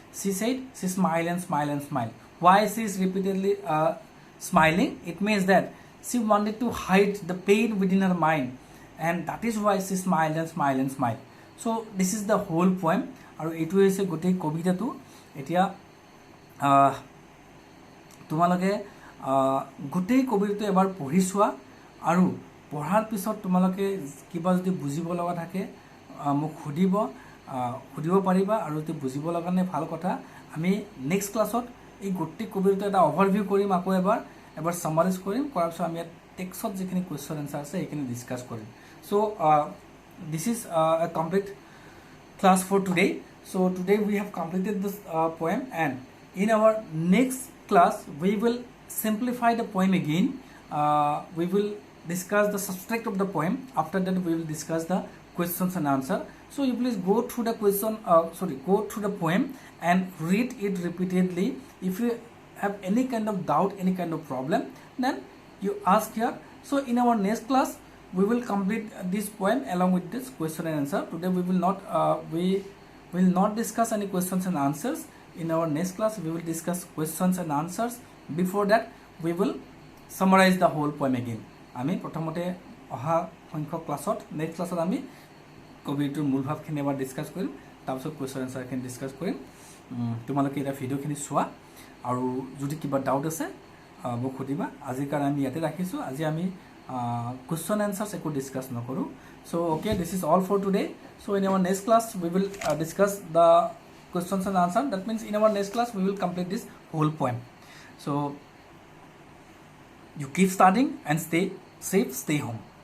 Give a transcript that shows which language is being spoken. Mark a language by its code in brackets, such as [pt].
[en] She said she smiled and smiled and smiled. Why she is repeatedly smiling? It means that she wanted to hide the pain within her mind, and that is why she smiled and smiled and smiled. So this is the whole poem, [as] আৰু এইটো হৈছে গোটেই কবিতাটো. এতিয়া তোমালোকে গোটেই কবিতাটো এবাৰ পঢ়ি চোৱা, আৰু পঢ়াৰ পিছত তোমালোকে কিবা যদি বুজিব লগা থাকে মোক সুধিব পাৰিবা, আৰু যদি বুজিব লগা নাই ভাল কথা. আমি নেক্সট ক্লাছত এই গোটেই কবিতাটো এটা অভাৰভিউ কৰিম, আকৌ এবাৰ সামাৰাইজ কৰিম, কৰাৰ পিছত আমি ইয়াত টেক্সটত যিখিনি কুৱেশ্যন এনচাৰ আছে সেইখিনি ডিছকাছ কৰিম. [en] So' this is a complete class for today. So today we have completed this poem, and in our next class we will simplify the poem again. We will discuss the subject of the poem. After that we will discuss the questions and answer. So you please go through the go through the poem and read it repeatedly. If you have any kind of doubt, any kind of problem, then you ask here. So in our next class we will complete this poem along with this question and answer. Today we will not discuss any questions and answers. In our next class we will discuss questions and answers. Before that we will summarize the whole poem again. [as] আমি প্ৰথমতে অহা সংখ্যক ক্লাছত next ক্লাছত আমি কবিটোৰ মূল ভাৱখিনি এবাৰ discuss কৰিম, তাৰপিছত কুৱেশ্যন এনচাৰখিনি ডিছকাছ কৰিম. তোমালোকে এটা ভিডিঅ'খিনি চোৱা, আৰু যদি কিবা ডাউট আছে মোক সুধিবা. আজিৰ কাৰণে আমি ইয়াতে ৰাখিছোঁ. আজি আমি কুৱেশ্যন এনচাৰ্ছ একো ডিছকাছ নকৰোঁ. [en] So okay, this is all for today. So in our next class we will discuss the questions and answer. That means in our next class we will complete this whole poem. So you keep studying and stay safe, stay home.